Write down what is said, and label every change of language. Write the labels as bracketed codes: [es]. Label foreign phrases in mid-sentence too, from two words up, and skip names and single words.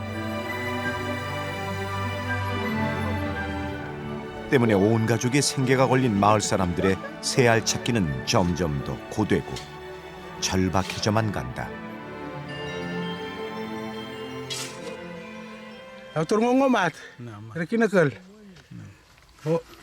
[ko] 때문에 온 가족의 생계가 걸린 마을 사람들의 새알 찾기는 점점 더 고되고 절박해져만 간다. Turun ngomat. Rekina kel. Oh.